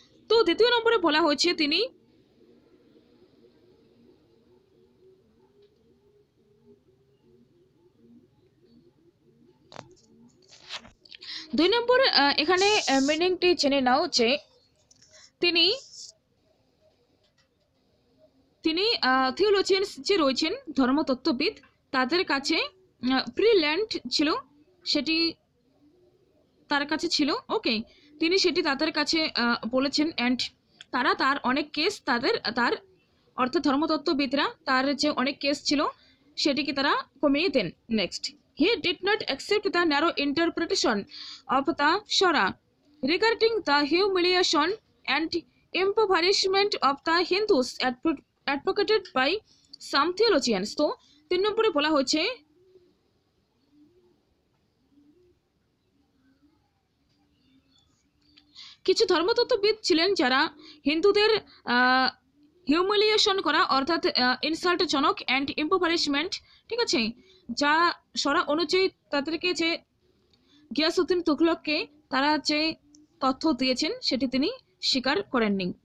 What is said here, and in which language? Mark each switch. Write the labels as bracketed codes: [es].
[bn] তো দ্বিতীয় নম্বরে বলা হয়েছে তিনি দুই নম্বর এখানে মিনিংটি জেনে নাও যে তিনি থিওলজিয়ানস যে রয়েছেন ধর্মতত্ত্ববিদ তাদের কাছে ফ্রি ল্যান্ড ছিল, সেটি তার কাছে ছিল। ওকে, তিনি সেটি তাদের কাছে বলেছেন অ্যান্ড তারা তার অনেক কেস তার অর্থাৎ ধর্মতত্ত্ববিদরা তার যে অনেক কেস ছিল সেটিকে তারা কমিয়ে দেন। [en] Next, he did not accept the narrow interpretation of the Shura regarding the humiliation and impoverishment of the Hindus advocated by some theologians। [bn] তো 3 নম্বরে বলা হয়েছে, কিছু ধর্মতত্ত্ববিদ ছিলেন যারা হিন্দুদের হিউমিলিয়েশন করা অর্থাৎ ইনসাল্টজনক অ্যান্ড ইম্পোভারিশমেন্ট, ঠিক আছে, যা সরা অনুযায়ী তাদেরকে যে গিয়াসউদ্দিন তুঘলককে তারা যে তথ্য দিয়েছেন সেটি তিনি স্বীকার করেননি।